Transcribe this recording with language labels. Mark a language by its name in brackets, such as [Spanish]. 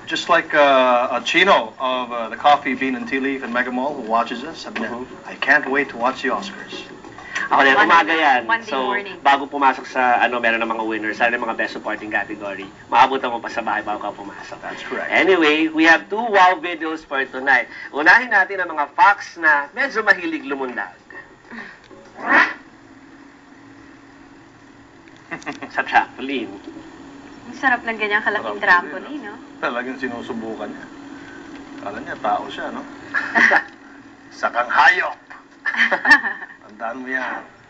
[English] Just like a Chino of the Coffee Bean and Tea Leaf in Mega Mall who watches us, I can't wait to watch the Oscars. [Filipino] Ako din, umaga yan. [English] Monday So, morning. [Filipino] bago pumasok sa, meron ng mga winners, sana ng mga best supporting category, maabutan mo pa sa bahay bago ka pumasok. [English] That's correct. Anyway, we have 2 wow videos for tonight. [Filipino] Unahin natin ang mga facts na medyo mahilig lumundag. Sa trampoline. Ang sarap ng ganyang kalaking trampoline, no? Talagang sinusubukan niya. Kala niya, tao siya, no? Sakang hayop! Tandaan mo yan.